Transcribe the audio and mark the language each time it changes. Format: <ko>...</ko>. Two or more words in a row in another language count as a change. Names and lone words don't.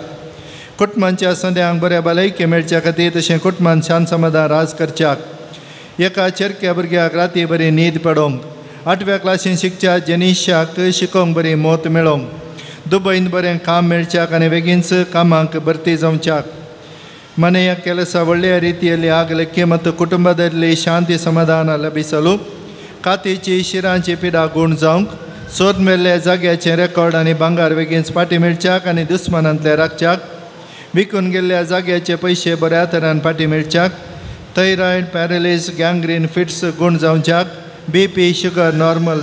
<kok>कुटुंबांच्या सद्यांक बऱ्या भलायकी मेळच्या खातीर तशें कुटुंबांत शांत समाधान राज करच्याक. एका चरक्या भुरग्याक राती बरी न्हीद पडोवंक. 8व्या क्लासीन शिकच्या जनीशाक शिकोवंक बरी मोत मेळोवंक. दुबईंत बरें काम मेळच्याक आनी बेगीनच कामांक भरती जावच्याक.</kok> <kn>ಮನೆಯ ಕೆಲಸ ಒಳ್ಳೆಯ ರೀತಿಯಲ್ಲಿ ಆಗಲಿಕ್ಕೆ ಮತ್ತು ಕುಟುಂಬದಲ್ಲಿ ಶಾಂತಿ ಸಮಾಧಾನ ಲಭಿಸಲು</kn> <kok>कातीची शिरांची पिडा गूण जावंक सोद मेल्ल्या जाग्याचे रेकॉर्ड आनी भांगार बेगीनच फाटी मेळच्याक आनी दुस्मानांतले राखच्याक विकून गेल्ल्या जाग्याचे पयशे बऱ्या तरान फाटी मेळच्याक</kok> <en>thyroid paralysis gangrene fits</en> <kok>गूण जावच्याक BP</kok> <en>sugar normal</en>